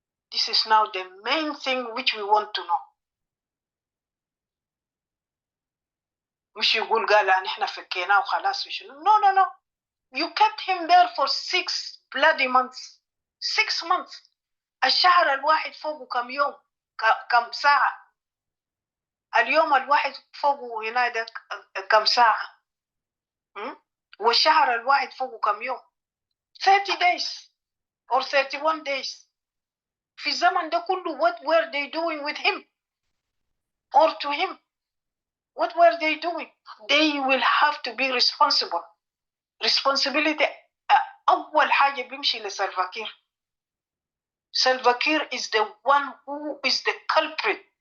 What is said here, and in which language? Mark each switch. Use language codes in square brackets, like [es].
[en] This is now the main thing which we want to know. [ar] مش يقول قال أن إحنا فكيناه وخلاص وشنو. [en] No. You kept him there for 6 bloody months. 6 months. [ar] الشهر الواحد فوقه كم يوم كم ساعة. اليوم الواحد فوقه هنا كم ساعة. والشهر الواحد فوقه كم يوم. [en] 30 days or 31 days. [ar] في الزمن ده كله [en] what were they doing with him or to him? What were they doing? They will have to be responsible. [ar] Responsibility أول حاجة بيمشي لسلفا كير. [en] Salva Kiir is the one who is the culprit.